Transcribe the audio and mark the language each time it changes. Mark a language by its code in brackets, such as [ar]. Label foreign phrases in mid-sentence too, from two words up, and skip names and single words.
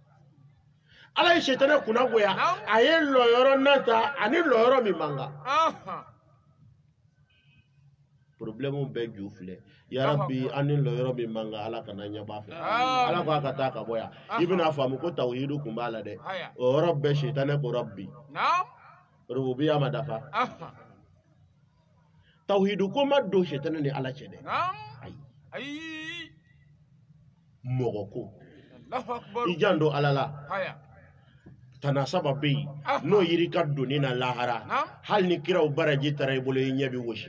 [bm] ala ye sitana kunnagoya a ye lɔyɔrɔ nata ani lɔyɔrɔ min man kan problème bɛɛ ju filɛ yarabi ani lɔyɔrɔ min man kan ala kana ɲɛba fɛ ala ko a ka taa ka bɔ yan i bɛna faamu ko tawhidu kun b'a la dɛ o yɔrɔ bɛɛ sitana ko rabbi Naam. rububiya ma dafa tawhidu ko ma don sitana ni ala cɛ dɛ Naam. ayi Ayi. mɔgɔ ko [ar] Allahu akbar. [bm] i jan don ala la Haya. tana saba bɛ yen n'o yiri ka donni na lahara hali ni kiraw baraji taara i bolo i ɲɛ bɛ wɔsi